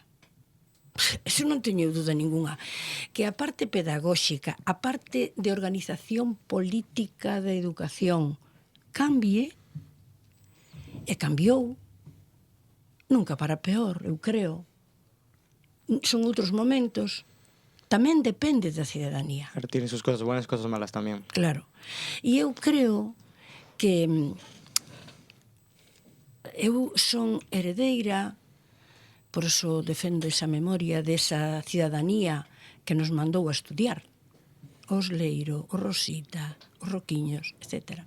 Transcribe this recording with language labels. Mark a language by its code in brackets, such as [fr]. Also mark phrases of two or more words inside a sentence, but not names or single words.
[gl] Eso non teño dúda ninguna. Que a parte pedagóxica, a parte de organización política da educación cambie, e cambiou, nunca para peor, eu creo. Son outros momentos, tamén depende da cidadanía. [es] Claro, tiene sus cosas buenas, cosas malas tamén. Claro. [gl] E eu creo que eu son heredeira, por eso defendo esa memoria desa cidadanía que nos mandou a estudiar. Os Leiro, os Rosita, os Roquiños, etc.